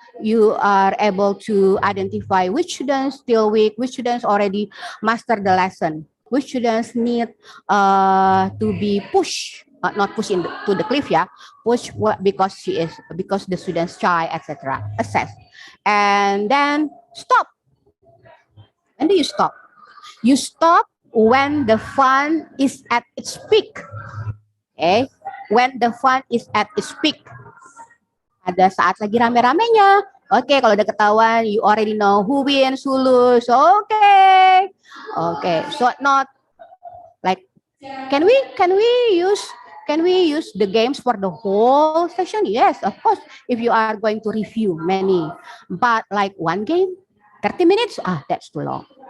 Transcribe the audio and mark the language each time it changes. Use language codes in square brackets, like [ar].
[en] You are able to identify which students still weak, which students already master the lesson, which students need to be pushed, not pushed to the cliff, yeah, push because the student's shy, etc. Assess, and then stop. When do you stop? You stop when the fun is at its peak. Okay, when the fun is at its peak. [id] Ada saat lagi rame-ramenya. [en] Oke, [id] kalau udah ketahuan, [en] you already know who wins, who lose. Okay. So not like, can we use the games for the whole session? Yes, of course. If you are going to review many, but like one game, 30 minutes, that's too long.